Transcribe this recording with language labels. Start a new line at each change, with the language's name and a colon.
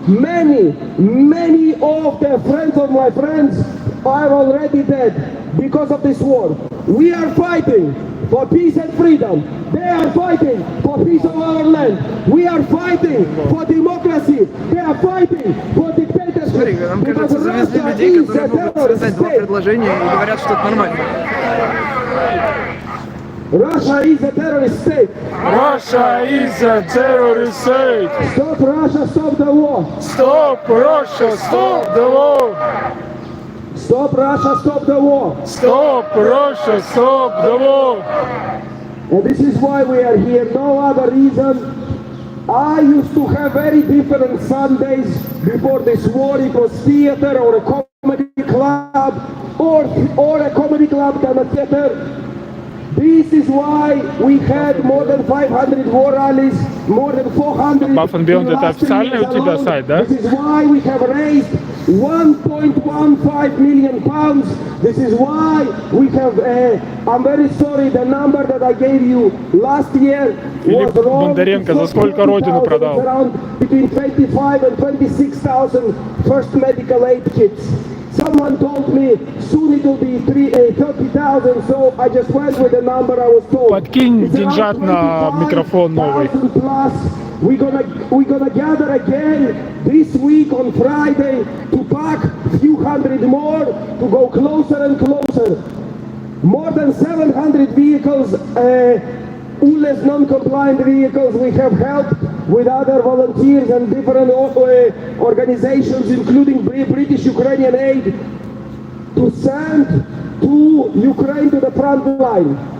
English: Many of the friends of my friends are already dead because of this war. We are fighting for peace and freedom. They are fighting for peace of our land. We are fighting for democracy. They are fighting for dictatorship.
Russian: Смотри, нам кажется, завезли людей, которые могут связать два предложения и говорят, что это нормально.
English: Russia is a terrorist state. Russia is a terrorist state. Stop Russia, stop the war. Stop Russia, stop the war. Stop Russia, stop the war. Stop Russia, stop the war. And this is why we are here, no other reason. I used to have very different Sundays before this war. It was theater or a comedy club, or a comedy club than a theater. This is why we had more than 500 war rallies, more than 400.
Russian: Buff and Beyond, это официальный у тебя сайт, да?
English: This is why we have raised 1.15 million pounds. This is why we have, I'm very sorry, the number that I gave you last year was wrong.
Russian: Бондаренко за сколько родину продал?
English: Around between 25 and 26,000 first medical aid kits. Someone told me soon it will be 30,000, so I just went with the number I was told.
Russian: Подкинь деньжат на микрофон новый.
English: Plus, we're gonna gather again this week on Friday to pack a few hundred more to go closer and closer. More than 700 vehicles, ULEZ non-compliant vehicles, we have helped with other volunteers and different organizations, including British Ukrainian Aid, to send to Ukraine to the front line.